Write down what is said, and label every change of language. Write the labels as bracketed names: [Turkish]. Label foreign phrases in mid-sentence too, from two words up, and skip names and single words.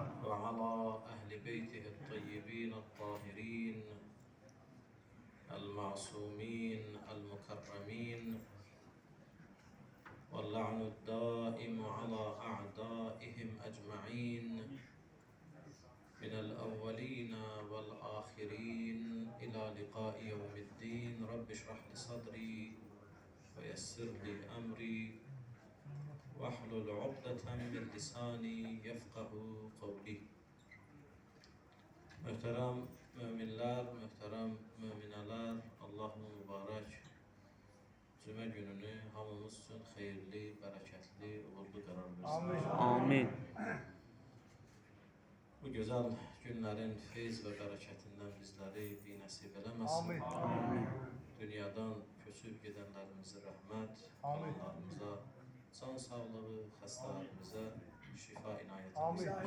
[Arabic] وعلى أهل بيته الطيبين الطاهرين المعصومين المكرمين، واللعن الدائم على أعدائهم أجمعين من الأولين والآخرين إلى لقاء يوم الدين. رب اشرح لي صدري ويسر لي أمري واحلل عقدة من لساني يفقهوا قولي. [Azerbaijani] Muhterem müminler, muhterem mümineler, Allah'ın mübarek Cümə gününü hamımız üçün xeyirli, bərəkətli, uğurlu qərar versin. Amin. Bu gözəl günlərin feyz və bərəkətindən bizləri binəsib eləməsin. Amin. Dünyadan köçüb gedənlərimizə rəhmət, qalanlarımıza can sağlığı, xəstələrimizə şifa inayət etsin.